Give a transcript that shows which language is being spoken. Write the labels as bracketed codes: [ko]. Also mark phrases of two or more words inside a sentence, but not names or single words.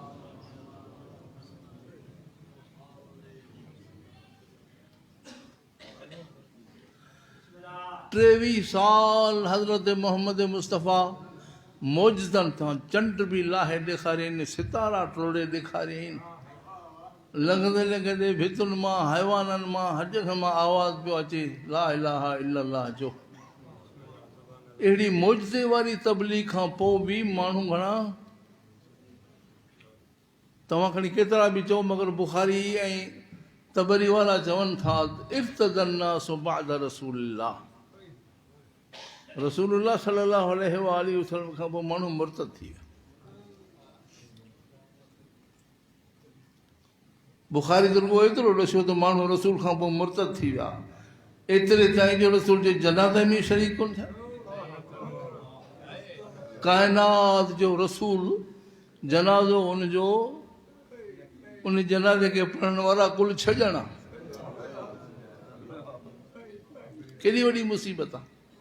[sd] 23 साल हज़रत मोहम्मद मुस्तफ़ा मौजज़नि तां चंड बि लाहे ॾेखारियनि, सितारा टोड़े ॾेखारियनि, लंघंदे लंघंदे भितुनि मां हैवाननि मां हज मां आवाज़ पियो अचे [ar] لا إله إلا الله [sd] जो। अहिड़ी मौजज़े वारी तबलीग खां पोइ बि माण्हू घणा, तव्हां खणी केतिरा बि चओ, मगर बुखारी ऐं तबरी वारा चवनि था [ar] ارتد الناس بعد رسول الله، رسول الله صلى الله عليه وسلم [sd] खां पोइ माण्हू मुर्तद थी विया। बुखारी त रुॻो एतिरो ॾसियो त माण्हू रसूल खां पोइ मुर्तद थी विया, एतिरे ताईं जो रसूल जे जनाज़े में शरीक कोन थिया। काइनात जो रसूल जनाज़ो उनजो, उन जनाज़े खे पढ़ण वारा कुल 6 ॼणा, केॾी वॾी मुसीबत आहे।